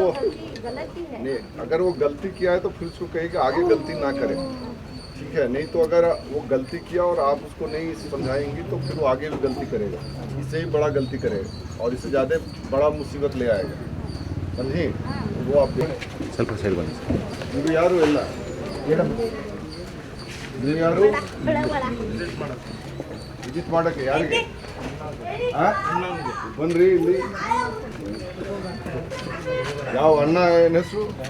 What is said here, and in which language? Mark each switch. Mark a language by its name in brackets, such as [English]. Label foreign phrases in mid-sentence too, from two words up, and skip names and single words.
[Hindi] गलती है नहीं, अगर वो गलती किया है तो फिर उसको कहिए कि आगे गलती ना करे, ठीक है? नहीं तो अगर वो गलती किया और आप उसको नहीं समझाएंगी तो फिर वो आगे भी गलती करेगा, इससे ही बड़ा गलती करेगा और इससे ज़्यादा बड़ा मुसीबत ले आएगा, समझी? वो आप देखें। [Kannada] ಸ್ವಲ್ಪ ಸೈಡ್ ಬನ್ನಿ ಸರ್. ಇದು ಯಾರು ಎಲ್ಲ ನೀವು ಯಾರು ವಿಸಿಟ್ ಮಾಡೋಕ್ಕೆ? ಯಾರಿಗೆ ಬನ್ರಿ ಇಲ್ಲಿ. ಯಾವ ಅಣ್ಣ ಏನು ಹೆಸರು?